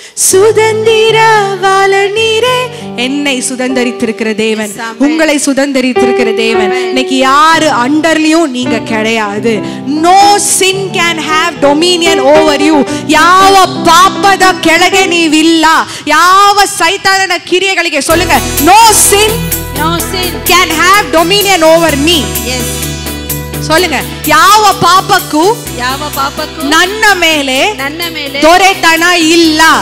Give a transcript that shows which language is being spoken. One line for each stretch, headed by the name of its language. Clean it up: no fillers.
Tamil: சுதந்திரவாளனீரே. என்னை சுதந்தரித்திருக்கிற தேவன், உங்களை சுதந்தரித்திருக்கிற தேவன். இன்னைக்கு யாரு அண்டர்லயும் நீங்க கிடையாது.
English: No sin can have dominion over you.
Kannada: ಯಾವ ಪಾಪದ ಕೆಳಗೆ ನೀವಿಲ್ಲ. ಯಾವ ಸೈತಾನನ ಕಿರಿಯಗಳಿಗೆ
Tamil: சொல்லுங்க,
English: no sin can have dominion over me. Yes.
Tamil: சொல்லுங்க,
Kannada: ಯಾವ ಪಾಪಕ್ಕೂ ನನ್ನ ಮೇಲೆ ದೊರೆತನ ಇಲ್ಲ.